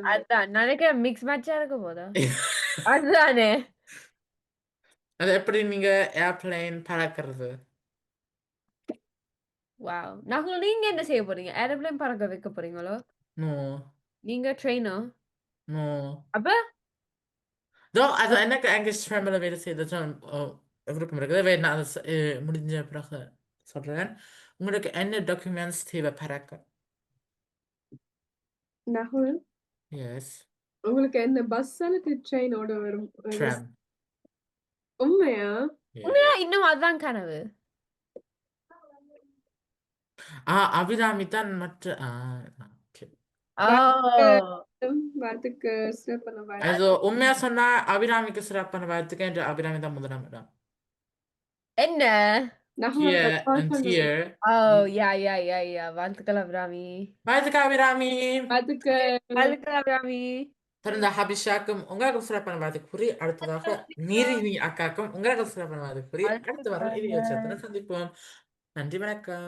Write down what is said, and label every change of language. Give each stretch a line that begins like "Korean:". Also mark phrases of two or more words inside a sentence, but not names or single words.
Tamil: அதான் நினைக்கிறேன்
English: mix match
Tamil: இருக்க போதா? அதுதானே. அது எப்படி நீங்க ஏர்பிளைன் பறக்கிறது? வாவ்! நகுல் நீங்க என்ன செய்ய போறீங்க? ஏரோப்ளேன் பறக்க வைக்க போறீங்களோ?
English: No,
Tamil: நீங்க ட்ரெய்னர்.
English: no.
Tamil: அப்ப?
German: Doch, also
Tamil: எனக்கு eigentlich Family வேலை செய்தது விருப்பம் இருக்குது. வேறு நான் அது முடிஞ்ச பிறகு சொல்றேன். உங்களுக்கு என்ன டாக்குமெண்ட்ஸ் தேவை பறக்க? நகுல்
English: Yes.
Tamil: உங்களுக்கு என்ன பஸ் அல்லது ட்ரெயினோட வரும்
English: Tram.
Tamil: உண்மையா
English: Yeah.
Tamil: உண்மையா இன்னும் அதான் கனவு. அபிராமி தான் மற்ற okay. ஓ! வாழ்த்துக்கு சிறப்பான வாழ்த்து Also உண்மையா சொன்னா அபிராமிக்கு சிறப்பான வாழ்த்துக்கள் என்று அபிராமி தான் முதலாம் இடம். என்ன? நகுல்
English: Here
Tamil: கால்
English: and
Tamil: பண்ணுங்க
English: here.
Tamil: ஓ! யா. வாழ்த்துக்கள் அபிராமி. வாழ்த்துக்கள் அபிராமி. வாழ்த்துக்கு வாழ்த்துக்கள் அபிராமி. தொடர்ந்து ஹபிஷாக்கும் உங்களுக்கு சிறப்பான வாழ்த்து கூறி அடுத்ததாக நீரினி அக்காக்கும் உங்களுக்கு சிறப்பான வாழ்த்து கூறி அடுத்த வாரம் இதே வச்சத்துடன் சந்திப்போம். நன்றி வணக்கம்.